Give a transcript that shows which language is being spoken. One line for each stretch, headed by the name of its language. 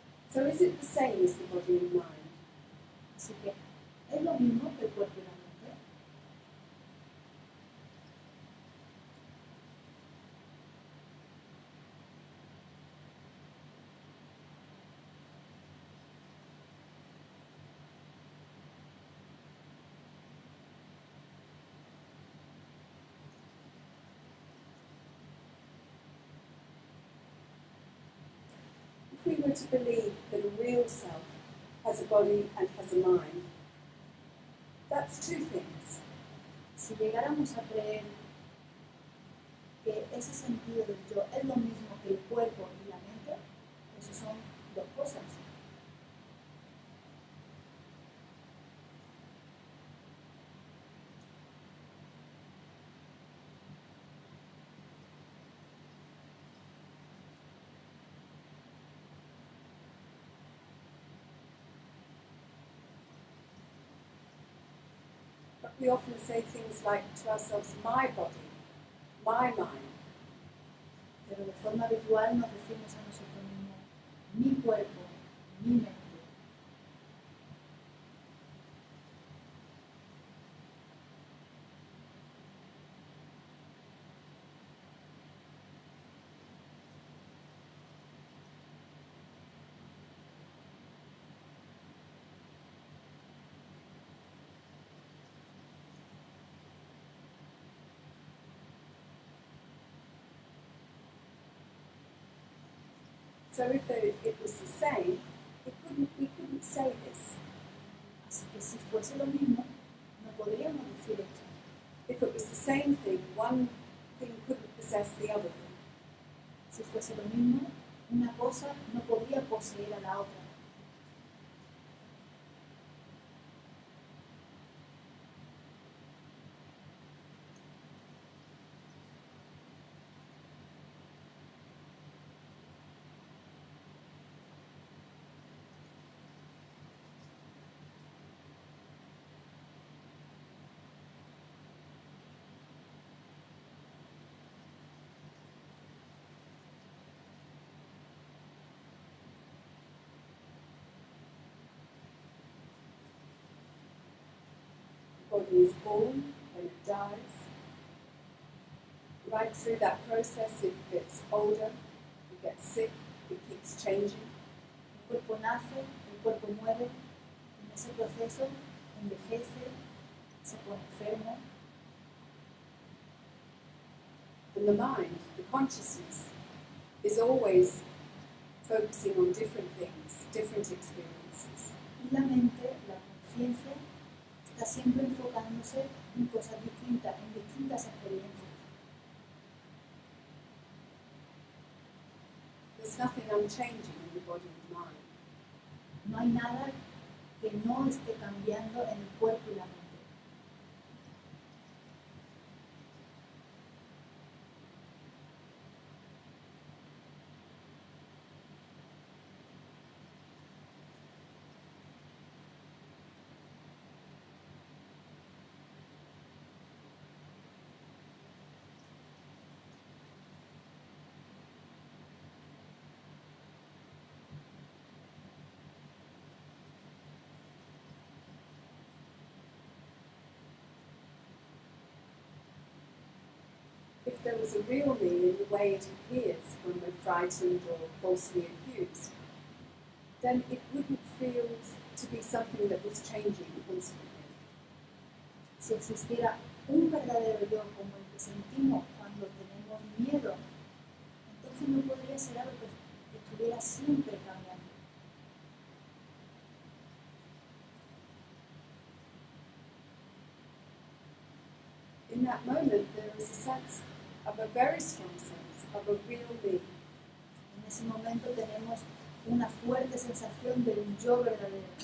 English: So is it the same as the body and mind?
Spanish: Así que es lo mismo que el cuerpo y la mente.
English: If we were to believe that a real self has a body and has a mind, that's two things.
Spanish: Si llegáramos a creer que ese sentido del yo es lo mismo que el cuerpo y la mente, eso son dos cosas.
English: But we often say things like to ourselves, my body, my mind.
Spanish: Pero de forma habitual nos decimos a nosotros mismos, mi cuerpo, mi mente.
English: So if it was the same, we couldn't say this.
Spanish: Así que si fuese lo mismo, no podríamos decir esto.
English: If it was the same thing, one thing couldn't possess the other thing.
Spanish: Si fuese lo mismo, una cosa no podría poseer a la otra.
English: The body is born and it dies. Right through that process, it gets older, it gets sick, it keeps changing.
Spanish: El cuerpo nace, el cuerpo muere, en ese proceso envejece, se pone enfermo.
English: And the mind, the consciousness, is always focusing on different things, different experiences.
Spanish: Y la mente, la conciencia, está siempre enfocándose en cosas distintas, en distintas experiencias.
English: There's nothing unchanging in the body and mind.
Spanish: No hay nada que no esté cambiando en el cuerpo y la mente.
English: there was a real me in the way it appears when we're frightened or falsely accused, then it wouldn't feel to be something that was changing constantly.
Spanish: Si existiera un verdadero yo como el que sentimos cuando tenemos miedo, entonces no podría ser algo que estuviera siempre cambiando.
English: In that moment, there is a sense of a very strong sense of a real me.
Spanish: En ese momento tenemos una fuerte sensación de un yo verdadero.